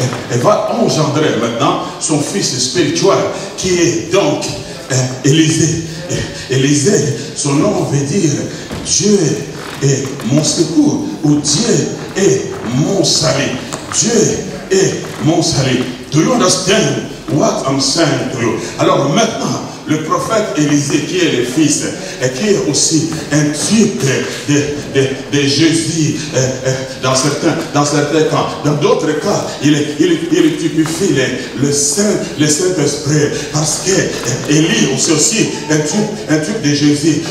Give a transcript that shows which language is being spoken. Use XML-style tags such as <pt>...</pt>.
<fr>Elle va engendrer maintenant son fils spirituel qui est donc Élisée. Élisée, son nom veut dire Dieu est mon secours ou Dieu est mon salut. Dieu est mon salut.</fr> <en>Do you understand what I'm saying to you?</en> <fr>Alors maintenant, le prophète Élisée, qui est le fils, et qui est aussi un type de Jésus, dans certains cas. Dans d'autres cas, il typifie le Saint-Esprit, parce que Élie aussi un type de Jésus.</fr>